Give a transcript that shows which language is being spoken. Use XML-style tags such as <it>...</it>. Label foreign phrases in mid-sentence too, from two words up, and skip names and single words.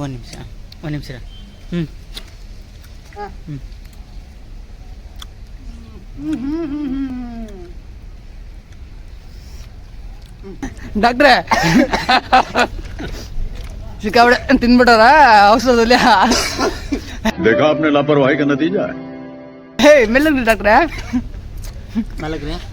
<kn>ಒಂದು ನಿಮಿಷ ಡಾಕ್ಟ್ರೆ ಸಿಕ್ಕಾಪಟ್ಟೆ ತಿನ್ಬಿಟ್ಟಾರ ಔಷಧದಲ್ಲಿ.</kn> <hi>देखा आपने लापरवाही का नतीजा है.</hi> <kn>ಮೆಲ್ಲಗ್ರಿ ಡಾಕ್ಟ್ರೆ. ಮಲಗ್ರಿ.</kn>